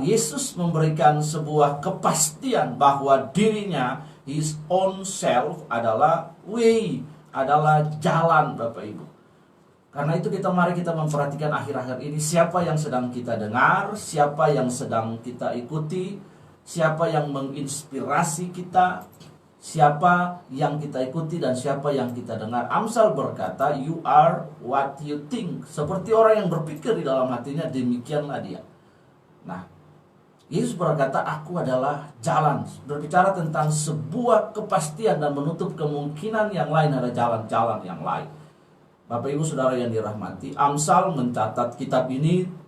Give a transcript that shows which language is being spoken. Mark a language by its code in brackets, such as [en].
[id] Yesus memberikan sebuah kepastian bahwa dirinya, [en] His own self, [id] adalah way, adalah jalan, Bapak Ibu. Karena itu mari kita memperhatikan akhir-akhir ini, siapa yang sedang kita dengar, siapa yang sedang kita ikuti, siapa yang menginspirasi kita, siapa yang kita ikuti, dan siapa yang kita dengar. Amsal berkata, [en] you are what you think. [id] Seperti orang yang berpikir di dalam hatinya, demikianlah dia. Nah, Yesus berkata, aku adalah jalan. Berbicara tentang sebuah kepastian dan menutup kemungkinan yang lain, ada jalan-jalan yang lain. Bapak Ibu Saudara yang dirahmati, Amsal mencatat kitab ini.